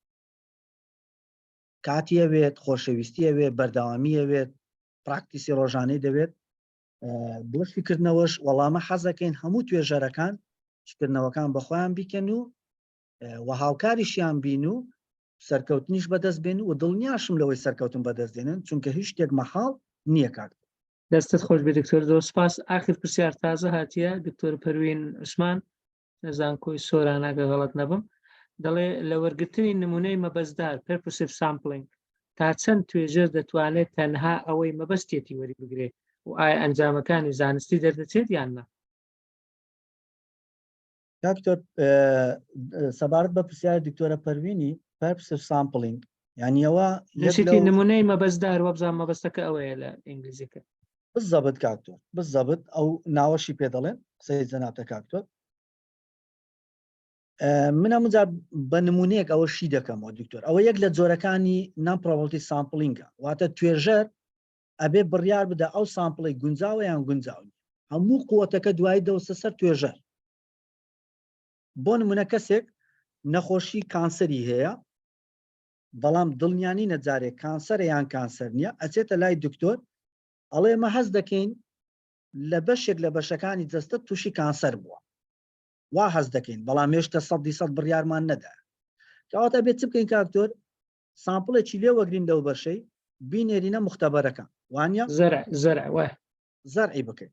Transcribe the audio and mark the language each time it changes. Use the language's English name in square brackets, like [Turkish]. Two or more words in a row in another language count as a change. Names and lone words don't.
[Central Kurdish] کاتی ئەوێت خۆشەویستی ئەوێت بەردەوامی ئەوێت پراکتیسی ڕۆژانەی دەوێت بۆ فکردنەوەش وەڵامە حەزەکەین هەموو توێژەرەکان شکردنەوەکان بەخۆیان بیکەن و هاوکاریشیان بین و سەرکەوتنیش بەدەست بێن و دڵنیاشم لەوەی سەرکەوتن بەدەست دێنن چونکە هیچ شتێک مەحاڵ نییە کات. دەستت خۆش بێ دکتۆر زۆر سپاس. ئاخر پرسیار تازە هاتیە دکتۆر پەروین عوسمان نەزان کۆی سۆراناگە غەڵەت نەبم دەڵێ لە وەرگرتنی نمونەی مەبەستدار [English] purposive sampling [Central Kurdish] تا چەند توێژەر دەتوانێت تەنها ئەوەی مەبەستێتی وەری بگرێت و ئایا ئەنجامەکانی زانستی دەردەچێت یان نە؟ دکتۆر سەبارەت بە پرسیار دکتۆرە پەروینی [English] purposive sampling [Central Kurdish] یعنی ئەوە لەشتی نمونەی مەبەستدار وەبزان مەبەستەکە ئەوەیە لە ئینگلیزیەکە بالضبط کاکتۆر بالضبط ئەو ناوەشی پێ دەڵێن قسەی جەنابتە کاکتۆر. من ئەمجا بە نمونەیەک ئەوە شی دەکەمەوە دکتۆر ئەوە یەک لە جۆرەکانی [English] non-probability sampling- [Central Kurdish] ە واتە توێژەر ئەبێ بڕیار بدە ئەو سامپڵی گونجاوە یان گونجاوی هەموو قووەتەکە دوایی دەوسە سەر توێژەر. بۆ نمونە کەسێک نەخۆشی کانسەری هەیە بەڵام دڵنیانی نەجارێک کانسەرە یان کانسەر نییە ئەچێتە لای دکتۆر ئەڵێ ئێمە هەست دەکەین لە بەشێک لە بەشەکانی جەستە تووشی کانسەر بووە وا هەست دەکەین بەڵام هێشتا 100% بڕیارمان نەدا کەواتە بێت چ بکەین کاکتۆر سامپڵێکی لێ وەگرین لەو بەشەی بینێرینە مختەبەرەکە وانە زەرعی بکەین.